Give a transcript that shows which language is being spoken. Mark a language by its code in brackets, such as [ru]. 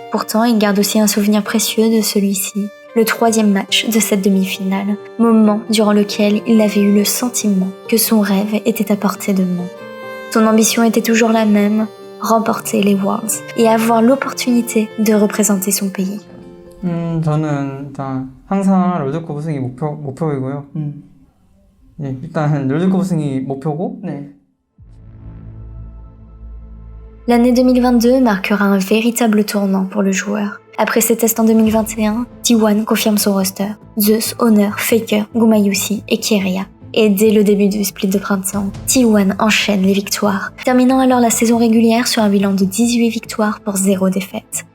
[fr] Pourtant, il garde aussi un souvenir précieux de celui-ci, le 3e match de cette demi-finale, moment durant lequel il avait eu le sentiment que son rêve était à portée de main. Son ambition était toujours la même, remporter les Worlds et avoir l'opportunité de représenter son pays. [ko] 저는 일단 항상 롤드컵 우승이 목표이고요. 예, 일단 롤드컵 우승이 목표고. 네. [fr] L'année 2022 marquera un véritable tournant pour le joueur. Après ses tests en 2021, T1 confirme son roster. Zeus, Honor, Faker, Gumayusi et Keria. Et dès le début du split de printemps, T1 enchaîne les victoires, terminant alors la saison régulière sur un bilan de 18 victoires pour 0 défaite.